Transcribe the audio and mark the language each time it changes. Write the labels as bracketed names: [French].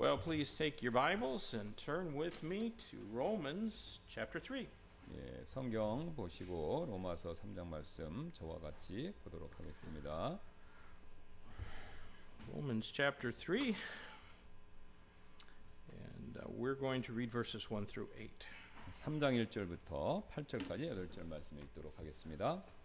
[English] please take your Bibles and turn with me to Romans chapter 3. [Korean] 예, 성경 보시고 로마서 3장 말씀 저와 같이 보도록 하겠습니다. [English] Romans chapter 3. And we're going to read verses 1 through 8. [Korean] 3장 1절부터 8절까지 8절 말씀 읽도록 하겠습니다.